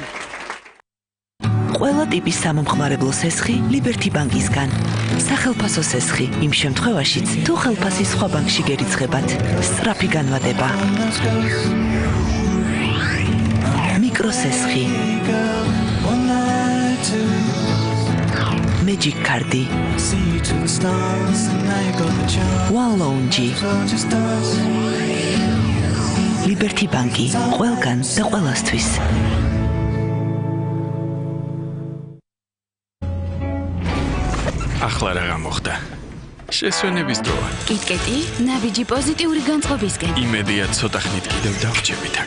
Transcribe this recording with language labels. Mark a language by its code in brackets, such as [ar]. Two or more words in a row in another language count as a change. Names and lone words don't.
[ka] ყველა ტიპის სამომხმარებლო სესხი Liberty ბანკისგან. სახელფასო სესხი იმ შემთხვევაშიც, თუ ხელფასი სხვა ბანკში გერიცხებათ. სწრაფი განვადება. მიკროსესხი. Magic Cardi. One Lounge. Liberty ბანკი. ყველგან და ყველასთვის. ახლა რა გამოხდა? შესვენების დროა. კიტკეტი, ნაბიჯი პოზიტიური განწყობისკენ. იმედია ცოტა ხნით კიდევ დავრჩებით აქ.